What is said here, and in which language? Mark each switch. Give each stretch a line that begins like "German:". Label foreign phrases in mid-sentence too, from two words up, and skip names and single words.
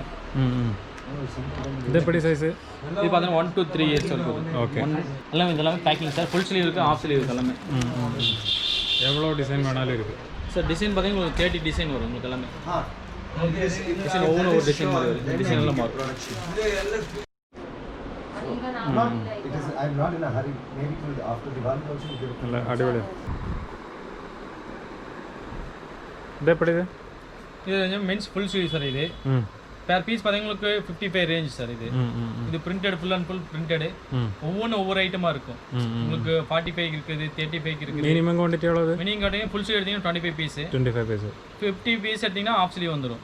Tamil: இது எப்படி சைஸு? இது பார்த்தீங்கன்னா
English: 1 to 3 years
Tamil: வரைக்கும். ஓகே. எல்லாமே இதெல்லாமே பேக்கிங் சார்.
English: full sleeve
Tamil: இருக்குது,
English: half sleeve
Tamil: இருக்குது எல்லாமே. எவ்வளோ டிசைன் வேணாலும் இருக்குது சார். டிசைன் பார்த்தீங்கன்னா உங்களுக்கு 30 டிசைன் வரும் உங்களுக்கு எல்லாமே. டிசைன் ஒவ்வொரு ஒரு டிசைன் மாதிரி வரும். டிசைன் எல்லாம் மாறும்.
English: I'm not in a hurry. Maybe after Diwali also you give it.
Malayalam: നല്ല അടിപൊളി. ഇത് എപ്പടി ഇത്?
Tamil: இது
English: men's full sleeve
Tamil: சார். இது
English: per piece
Tamil: பார்த்தீங்கன்னா உங்களுக்கு 55 ரேஞ்ச் சார். இது பிரிண்டட்,
English: full and full printed.
Tamil: ஒவ்வொன்றும் ஒவ்வொரு ஐட்டமாக இருக்கும். உங்களுக்கு 45 இருக்குது, 35 இருக்குது.
English: minimum quantity
Tamil: எவ்வளவு?
English: minimum quantity full sleeve
Tamil: எடுத்தீங்கன்னா 25 பீஸ். 50 பீஸ் எடுத்தீங்கன்னா
English: half sleeve
Tamil: வந்துடும்.